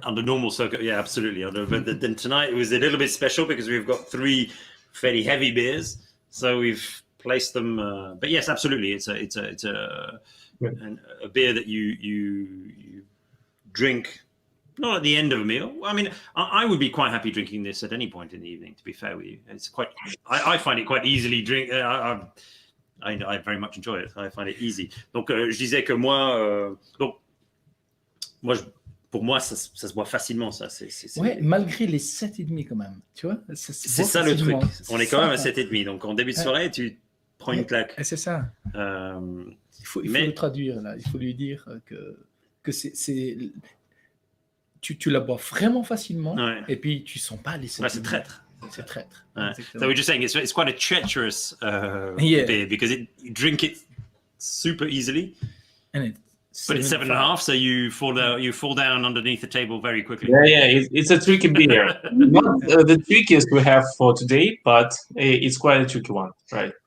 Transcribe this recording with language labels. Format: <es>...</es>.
<en>Under normal circuit, yeah, absolutely. But then tonight it was a little bit special because we've got 3 fairly heavy beers, so we've place them, but yes, absolutely. It's a beer that you drink not at the end of a meal. I mean, I would be quite happy drinking this at any point in the evening. To be fair with you, it's quite. I find it quite easily drink. I very much enjoy it. I find it easy.</en> <fr>Donc, je disais que moi, pour moi, ça se boit facilement, ça. Ouais, malgré les 7,5 quand même, tu vois. C'est ça le truc. On est quand même à 7,5. Donc, en début de soirée, tu prends une claque. C'est ça. Il faut le traduire, là. Il faut lui dire que tu la bois vraiment facilement, et puis tu ne sens pas les 7,5. C'est traître. C'est traître.</fr> <en>So we're just saying it's quite a treacherous beer because you drink it super easily. But it's 7.5, so you fall down underneath the table very quickly. Yeah, it's a tricky beer. Not the trickiest we have for today, but it's quite a tricky one, right?</en>